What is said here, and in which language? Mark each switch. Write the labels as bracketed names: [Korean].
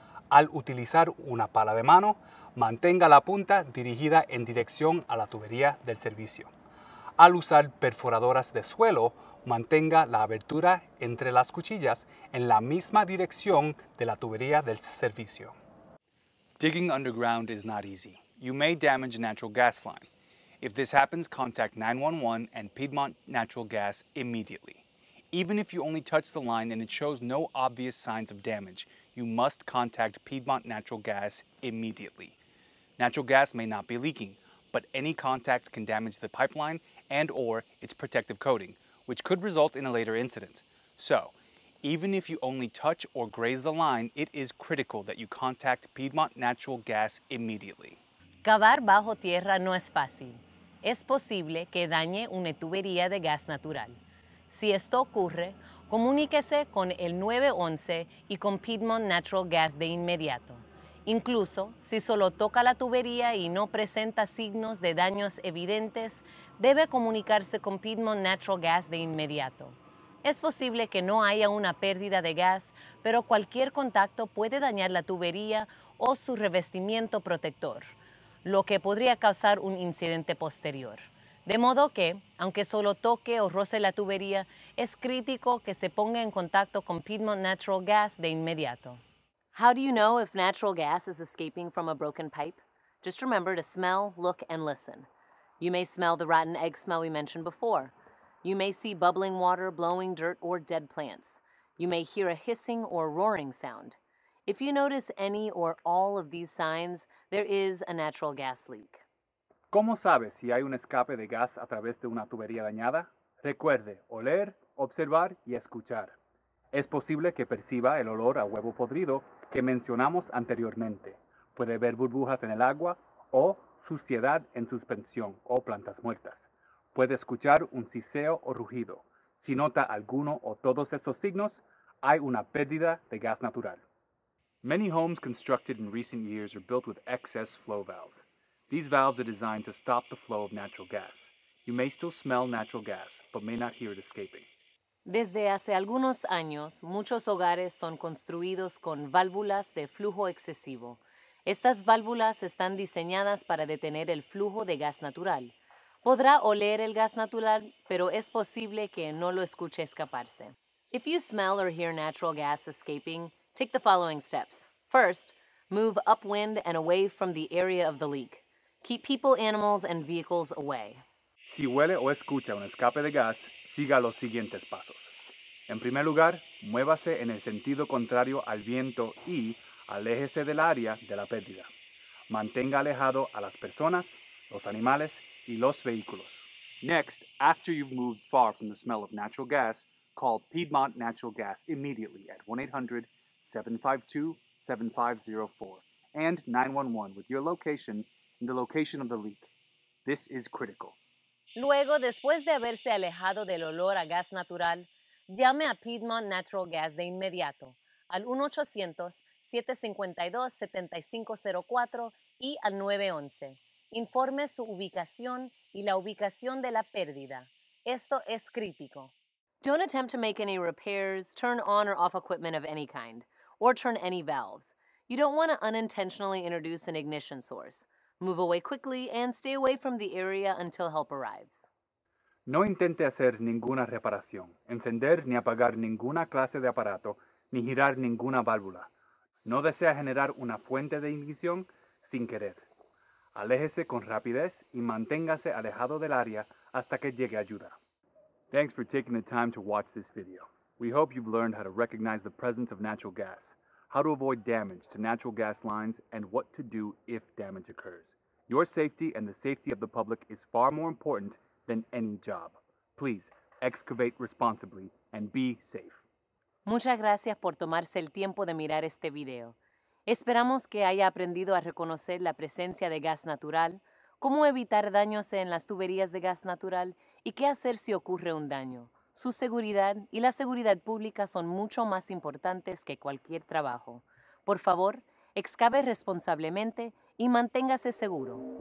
[Spanish] Al utilizar una pala de mano, mantenga la punta dirigida en dirección a la tubería del servicio. Al usar perforadoras de suelo, mantenga la abertura entre las cuchillas en la misma dirección de la tubería del servicio. [English] Digging underground is not easy. You may damage a natural gas line. If this happens, contact 911 and Piedmont Natural Gas immediately. Even if you only touch the line and it shows no obvious signs of damage, you must contact Piedmont Natural Gas immediately. Natural gas may not be leaking, but any contact can damage the pipeline and/or its protective coating, which could result in a later incident. So, even if you only touch or graze the line, it is critical that you contact Piedmont Natural Gas immediately. [Spanish] Cavar bajo tierra no es fácil. Es posible que dañe una tubería de gas natural. Si esto ocurre, comuníquese con el 911 y con Piedmont Natural Gas de inmediato. Incluso si solo toca la tubería y no presenta signos de daños evidentes, debe comunicarse con Piedmont Natural Gas de inmediato. Es posible que no haya una pérdida de gas, pero cualquier contacto puede dañar la tubería o su revestimiento protector, lo que podría causar un incidente posterior. De modo que, aunque solo toque o roce la tubería, es crítico que se ponga en contacto con Piedmont Natural Gas de inmediato. [English] How do you know if natural gas is escaping from a broken pipe? Just remember to smell, look, and listen. You may smell the rotten egg smell we mentioned before. You may see bubbling water, blowing dirt, or dead plants. You may hear a hissing or roaring sound. If you notice any or all of these signs, there is a natural gas leak. [Spanish] ¿Cómo sabe si hay un escape de gas a través de una tubería dañada? Recuerde oler, observar y escuchar. Es posible que perciba el olor a huevo podrido que mencionamos anteriormente. Puede ver burbujas en el agua o suciedad en suspensión o plantas muertas. Puede escuchar un siseo o rugido. Si nota alguno o todos estos signos, hay una pérdida de gas natural. [English] Many homes constructed in recent years are built with excess flow valves. These valves are designed to stop the flow of natural gas. You may still smell natural gas, but may not hear it escaping. [Spanish] Desde hace algunos años, muchos hogares son construidos con válvulas de flujo excesivo. Estas válvulas están diseñadas para detener el flujo de gas natural. Podrá oler el gas natural, pero es posible que no lo escuche escaparse. [English] If you smell or hear natural gas escaping, take the following steps. First, move upwind and away from the area of the leak. Keep people, animals, and vehicles away. [Spanish] Si huele o escucha un escape de gas, siga los siguientes pasos. En primer lugar, muévase en el sentido contrario al viento y aléjese del área de la pérdida. Mantenga alejado a las personas, los animales y los vehículos. [English] Next, after you've moved far from the smell of natural gas, call Piedmont Natural Gas immediately at 1-800-752-7504 and 911 with your location and the location of the leak. This is critical. [Spanish] Luego, después de haberse alejado del olor a gas natural, llame a Piedmont Natural Gas de inmediato al 1-800-752-7504 y al 911. Informe su ubicación y la ubicación de la pérdida. Esto es crítico. [English] Don't attempt to make any repairs, turn on or off equipment of any kind, or turn any valves. You don't want to unintentionally introduce an ignition source. Move away quickly and stay away from the area until help arrives. [Spanish] No intente hacer ninguna reparación, encender ni apagar ninguna clase de aparato ni girar ninguna válvula. No desea generar una fuente de ignición sin querer. Aléjese con rapidez y manténgase alejado del área hasta que llegue ayuda. [English] Thanks for taking the time to watch this video. We hope you've learned how to recognize the presence of natural gas, how to avoid damage to natural gas lines, and what to do if damage occurs. Your safety and the safety of the public is far more important than any job. Please, excavate responsibly and be safe. [Spanish] Muchas gracias por tomarse el tiempo de mirar este video. Esperamos que haya aprendido a reconocer la presencia de gas natural, cómo evitar daños en las tuberías de gas natural y qué hacer si ocurre un daño. Su seguridad y la seguridad pública son mucho más importantes que cualquier trabajo. Por favor, excave responsablemente y manténgase seguro.